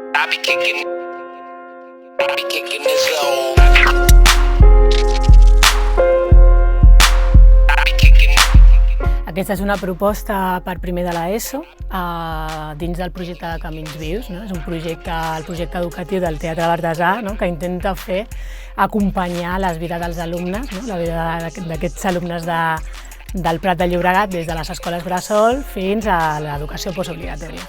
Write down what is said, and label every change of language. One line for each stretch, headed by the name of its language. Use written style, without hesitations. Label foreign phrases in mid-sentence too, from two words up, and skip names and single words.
English: be kicking, I be kicking this old. I be kicking.
Catalan: Aquesta és una proposta per primer de l'ESO dins del projecte de Camins Vius. No? És un projecte, el projecte educatiu del Teatre Bartesà, no? Que intenta acompanyar les vides dels alumnes, no? La vida d'aquests alumnes del Prat de Llobregat des de les escoles bressol fins a l'educació postobligatòria.